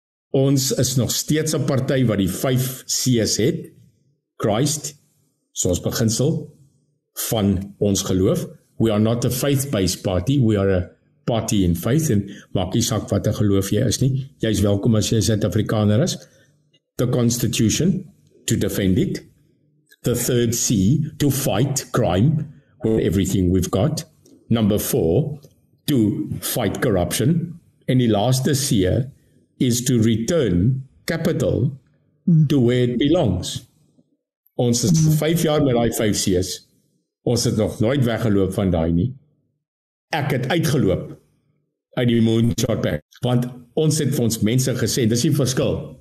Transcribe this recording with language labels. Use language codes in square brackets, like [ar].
[af] Ons is nog steeds 'n party wat die 5 C's het. Christ, soos beginsel van ons geloof. [en] We are not a faith-based party, we are a party in faith, [af] en maak nie saak wat 'n geloof jy is nie. Jy is welkom as jy Suid-Afrikaner is. [en] The Constitution, to defend it. The 3rd C, to fight crime with everything we've got. Number 4, to fight corruption. And [af] die laaste [en] C is to return capital to where it belongs. [af] Ons is 5 jaar met daai 5 C's. Ons het nog nooit weggeloop van daai nie. Ek het uitgeloop uit die Moonshot Pact, want ons het vir ons mense gesê, dis die verskil.